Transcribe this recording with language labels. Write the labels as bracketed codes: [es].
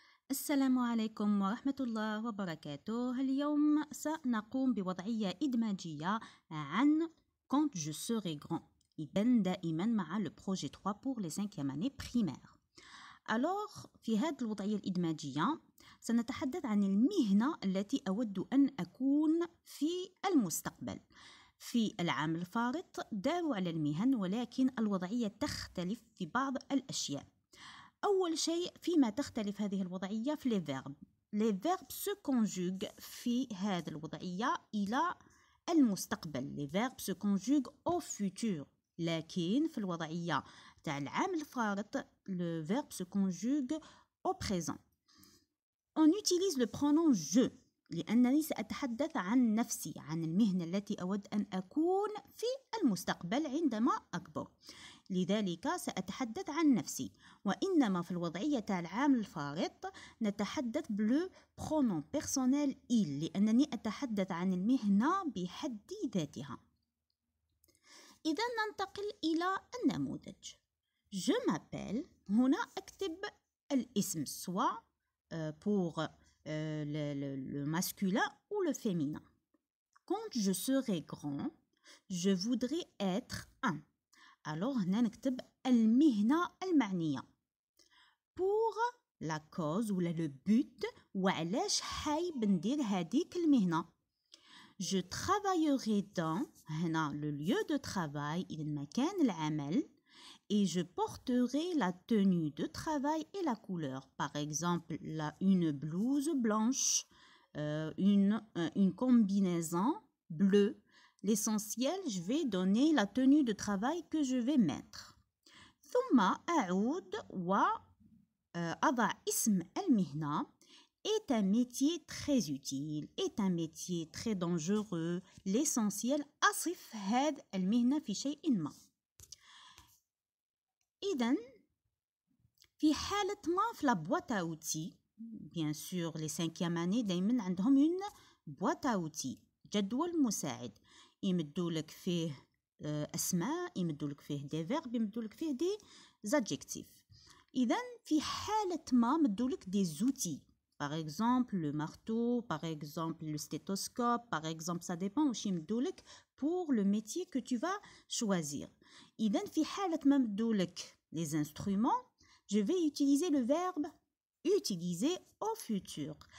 [ar] السلام عليكم ورحمة الله وبركاته. اليوم سنقوم بوضعية إدماجية عن [fr] quand je serai grand. [ar] إذن دائما مع [fr] le projet 3 pour les 5e année primaire. [ar] Alors في هذه الوضعية الإدماجية سنتحدث عن المهنة التي أود أن أكون في المستقبل. في العام الفارط داروا على المهن، ولكن الوضعية تختلف في بعض الأشياء. أول شيء فيما تختلف هذه الوضعية في les verbes. [fr] Les verbes se conjuguent [ar] في هذه الوضعية إلى المستقبل. [fr] Les verbes se conjuguent au futur. [ar] لكن في الوضعية تاع العام الفارط [fr] le verbe se conjugue au présent. On utilise le pronom je [ar] لأنني سأتحدث عن نفسي، عن المهنة التي أود أن أكون في المستقبل عندما أكبر. لذلك سأتحدث عن نفسي، وإنما في الوضعية تاع العام الفارط نتحدث بلو برونون بيرسونيل il لأنني أتحدث عن المهنة بحد ذاتها. إذا ننتقل إلى النموذج. [fr] Je m'appelle، [ar] هنا أكتب الاسم سواء [fr] pour le masculin ou le féminin. Quand je serai grand, je voudrais être un. [ar] Alors هنا نكتب المهنة المعنية [fr] pour la cause [ar] ولا le but وعلاش حايب ندير هذيك المهنة. [fr] Je travaillerai dans هنا le lieu de travail [ar] إذا مكان العمل [fr] et je porterai la tenue de travail et la couleur. Par exemple, une blouse blanche, une combinaison bleue. L'essentiel, je vais donner la tenue de travail que je vais mettre. [ar] ثم أعود وأضع اسم المهنة. [fr] Est un métier très utile, est un métier très dangereux. [ar] L'essentiel أصف هذه المهنة في شيء ما. إذن في حالة ما في لابواط أوتي [fr] bien sûr les 5e année [ar] دايما عندهم [fr] une boîte à outils [ar] جدول مساعد يمدولك فيه أسماء، يمدولك فيه des verbes، يمدولك فيه des adjectifs. إذن في حالة ما مدولك [fr] des outils par exemple le marteau، par exemple le stéthoscope، [ar] par exemple ça dépend واش يمدولك [fr] pour le métier que tu vas choisir. [ar] إذن في حالة ما مدولك [fr] les instruments je vais utiliser le verbe utiliser au futur.